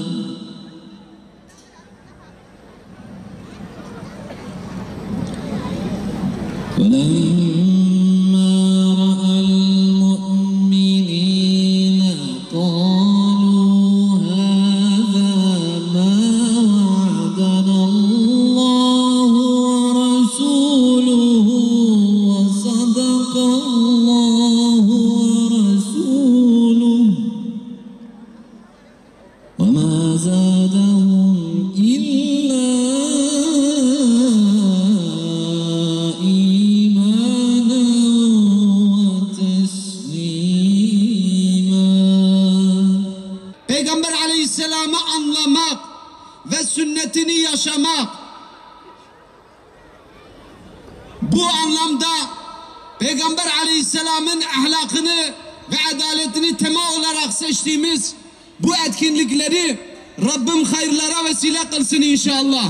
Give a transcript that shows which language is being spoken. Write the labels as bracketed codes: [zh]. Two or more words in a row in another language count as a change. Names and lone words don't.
[ar] ولما رأى المؤمنين قالوا هذا ما وعدنا الله ورسوله وصدق الله ورسوله وما زادهم إلا إيمانا وتسليما. [tr] Peygamber Aleyhisselam'ı anlamak ve sünnetini yaşamak, bu anlamda Peygamber Aleyhisselam'ın ahlakını ve adaletini tema olarak seçtiğimiz bu etkinlikleri Rabbim hayırlara vesile kılsın inşallah.